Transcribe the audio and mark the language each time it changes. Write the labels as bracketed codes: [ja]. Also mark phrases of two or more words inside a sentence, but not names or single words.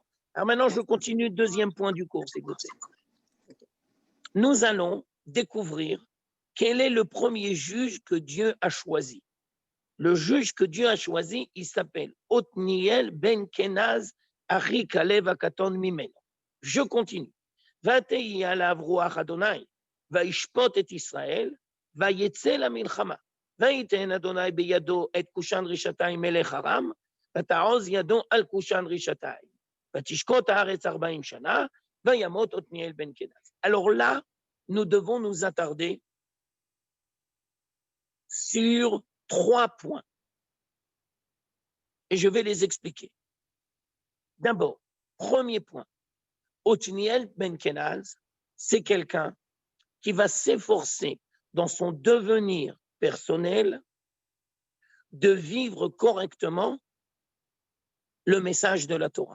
[fr] Alors maintenant, je continue, deuxième point du cours, s'il vous plaît. Nous allons découvrir quel est le premier juge que Dieu a choisi. Le juge que Dieu a choisi, il s'appelle Othniel ben Kenaz [he] אחי כלב הקטן ממנו. [fr] Je continue. [he] ותהי עליו רוח אדני וישפט את ישראל ויצא למלחמה ויתן אדני בידו את כושן רשעתים מלך ארם ותעז ידו על כושן רשעתים ותשקט הארץ 40 שנה וימת עתניאל בן קנז. [fr] Alors là, nous devons nous attarder sur 3 points. Et je vais les expliquer. D'abord, premier point, Othniel ben Kenaz, c'est quelqu'un qui va s'efforcer dans son devenir personnel de vivre correctement le message de la Torah.